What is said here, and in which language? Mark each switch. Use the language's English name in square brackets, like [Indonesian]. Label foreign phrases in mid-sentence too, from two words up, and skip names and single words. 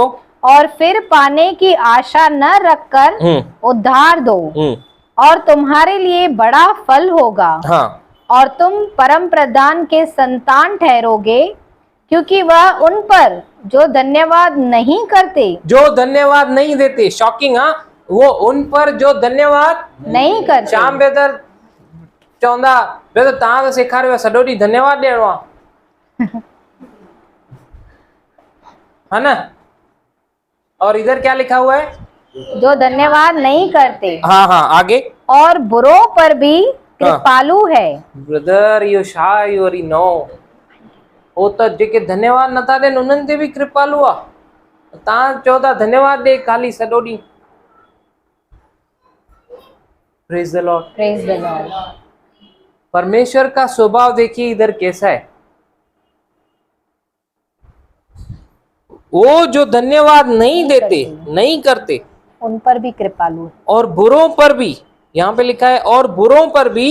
[Hindi] और फिर पाने की आशा न रखकर उद्धार दो, और तुम्हारे लिए बड़ा फल होगा। हाँ। और तुम परम प्रधान के संतान ठहरोगे, क्योंकि वह उन पर जो धन्यवाद नहीं करते, जो धन्यवाद नहीं देते, शॉकिंग। हाँ, वो उन पर जो धन्यवाद नहीं करते। [Sindhi] श्याम बेदर चवंदा ब्रदर तव्हां त सेखारियो आहे सॼो ॾींहुं धन्यवाद ॾियणो आहे, [Hindi] है ना। और इधर क्या लिखा हुआ है? जो धन्यवाद नहीं करते हाँ हाँ आगे। और बुरों पर भी कृपालु है। [Sindhi] ब्रदर इहो छा इहो वरी नो, हो त जेके धन्यवाद नथा ॾियनि उन्हनि ते बि कृपालु आहे। तव्हां चओ था धन्यवाद ॾे खाली सॼो ॾींहुं। [English] Praise the Lord. Praise the Lord. [Hindi] परमेश्वर का स्वभाव देखिए इधर कैसा है। वो जो धन्यवाद नहीं देते, नहीं करते, उन पर भी कृपालु है। और बुरों पर भी, यहाँ पे लिखा है और बुरों पर भी